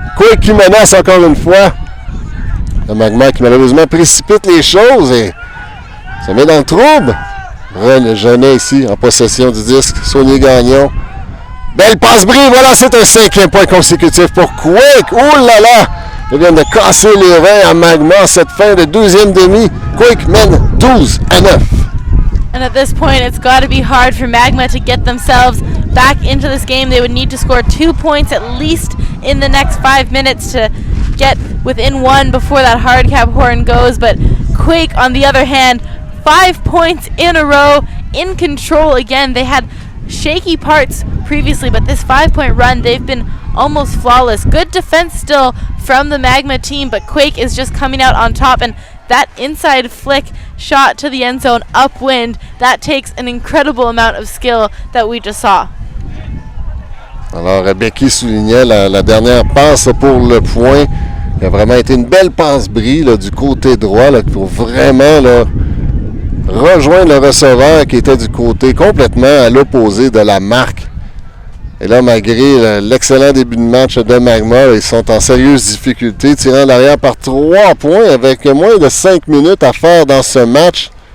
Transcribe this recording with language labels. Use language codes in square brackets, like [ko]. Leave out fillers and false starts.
[fr] Quake qui menace encore une fois. Le Magma qui malheureusement précipite les choses et se met dans le trouble. Genet ici en possession du disque. Saunier Gagnon. Belle passe-brise, voilà, c'est un 5e point consécutif pour Quake. Ouh là là! Ils viennent de casser les reins à Magma cette fin de deuxième demi. Quake mène 12-9. [en] And at this point, it's got to be hard for Magma to get themselves back into this game. They would need to score 2 points at least in the next 5 minutes to get within 1 before that hard cap horn goes. But Quake, on the other hand, 5 points in a row, in control again. They had shaky parts previously, but this 5-point run, they've been almost flawless. Good defense still from the Magma team, but Quake is just coming out on top, and that inside flick shot to the end zone upwind, that takes an incredible amount of skill that we just saw. [fr] Alors, Becky soulignait la dernière passe pour le point, qui a vraiment été une belle passe-brise là, du côté droit, là, pour vraiment là, rejoindre le receveur qui était du côté complètement à l'opposé de la marque. Et là, malgré l'excellent début de match de Magma, ils sont en sérieuse difficulté, tirant l'arrière par 3 points avec moins de 5 minutes à faire dans ce match.